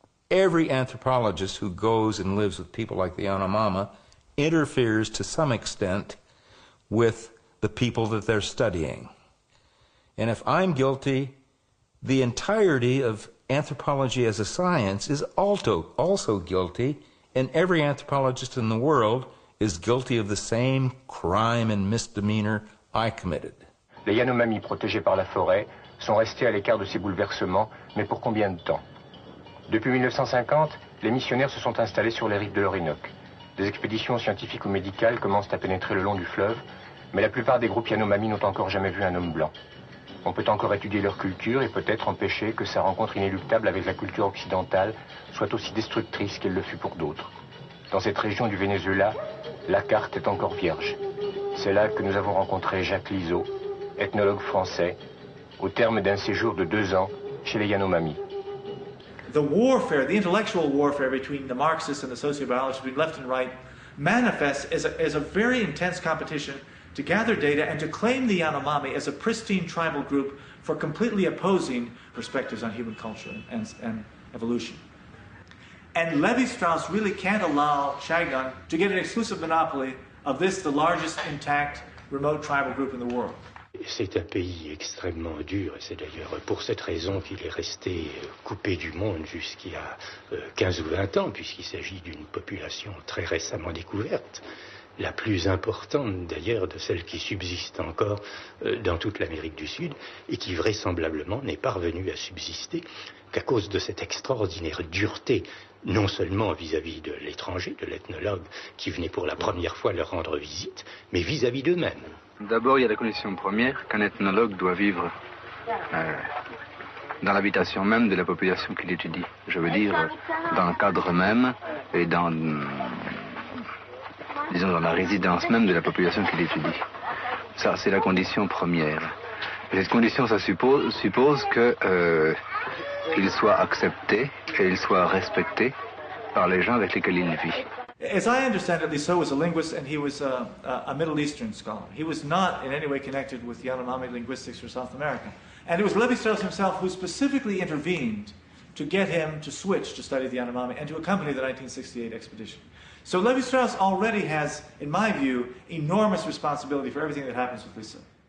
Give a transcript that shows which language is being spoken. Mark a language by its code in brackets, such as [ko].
[en] Every anthropologist who goes and lives with people like the Yanomami interferes to some extent with the people that they're studying. And if I'm guilty, the entirety of anthropology as a science is also guilty, and every anthropologist in the world is guilty of the same crime and misdemeanor I committed. [fr] Les Yanomami protégés par la forêt sont restés à l'écart de ces bouleversements, mais pour combien de temps? Depuis 1950, les missionnaires se sont installés sur les rives de l'Orinoque. Des expéditions scientifiques ou médicales commencent à pénétrer le long du fleuve, mais la plupart des groupes Yanomami n'ont encore jamais vu un homme blanc. On peut encore étudier leur culture et peut-être empêcher que sa rencontre inéluctable avec la culture occidentale soit aussi destructrice qu'elle le fut pour d'autres. Dans cette région du Venezuela, la carte est encore vierge. C'est là que nous avons rencontré Jacques Lizot, ethnologue français, au terme d'un séjour de 2 ans chez les Yanomami. [en] The warfare, the intellectual warfare between the Marxists and the sociobiologists, between left and right, manifests as a very intense competition to gather data and to claim the Yanomami as a pristine tribal group for completely opposing perspectives on human culture and evolution. And Levi-Strauss really can't allow Chagnon to get an exclusive monopoly of this, the largest intact remote tribal group in the world. [fr] C'est un pays extrêmement dur, et c'est d'ailleurs pour cette raison qu'il est resté coupé du monde jusqu'à 15 ou 20 ans, puisqu'il s'agit d'une population très récemment découverte, la plus importante d'ailleurs de celles qui subsistent encore dans toute l'Amérique du Sud, et qui vraisemblablement n'est parvenue à subsister qu'à cause de cette extraordinaire dureté, non seulement vis-à-vis de l'étranger, de l'ethnologue qui venait pour la première fois leur rendre visite, mais vis-à-vis d'eux-mêmes. D'abord, il y a la condition première qu'un ethnologue doit vivre dans l'habitation même de la population qu'il étudie. Je veux dire, dans le cadre même et dans la résidence même de la population qu'il étudie. Ça, c'est la condition première. Et cette condition, ça suppose qu'il soit accepté et il soit respecté par les gens avec lesquels il vit. [en] As I understand it, Lizot was a linguist and he was a Middle Eastern scholar. He was not in any way connected with Yanomami linguistics or South America. And it was Levi-Strauss himself who specifically intervened to get him to switch to study the Yanomami and to accompany the 1968 expedition. So Levi-Strauss already has, in my view, enormous responsibility for everything that happens with Lizot.